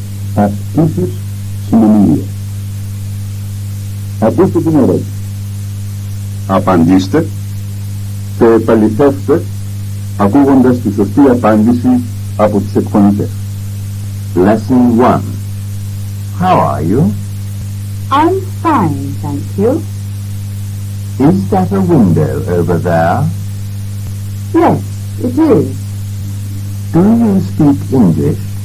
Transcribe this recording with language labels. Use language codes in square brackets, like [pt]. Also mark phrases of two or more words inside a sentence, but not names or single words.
[el] Ασκήσεις συνομιλίας. Ακούστε την ερώτηση. Απαντήστε και επαληθεύστε ακούγοντας τη σωστή απάντηση από τις εκφωνητές. [en] Lesson 1. How are you? I'm fine, thank you. Is that a window over there? Yes, it is. Do you speak English?